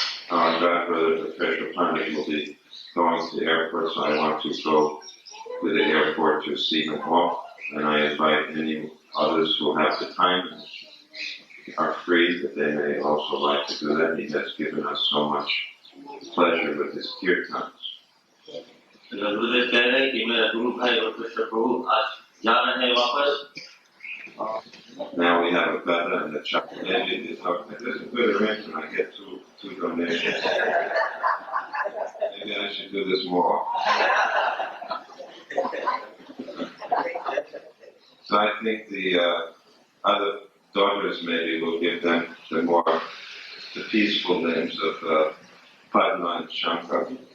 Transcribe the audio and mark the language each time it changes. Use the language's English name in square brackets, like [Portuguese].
[English] our godbrother, the Treasure Pandit, will be going to the airport, so I want to go to the airport to see him off. And I invite any others who have the time and are free that they may also like to do that. He has given us so much pleasure with his kirtans. [Hindi] गुरुदेव कह रहे हैं कि मेरा गुरु भाई और कृष्ण प्रभु आज जा रहे हैं वापस. [English] Now we have a better and the chapter. This is a good arrangement. I get two donations. Maybe I should do this more. So I think the other daughters maybe will give them the peaceful names of Padma and Shankar.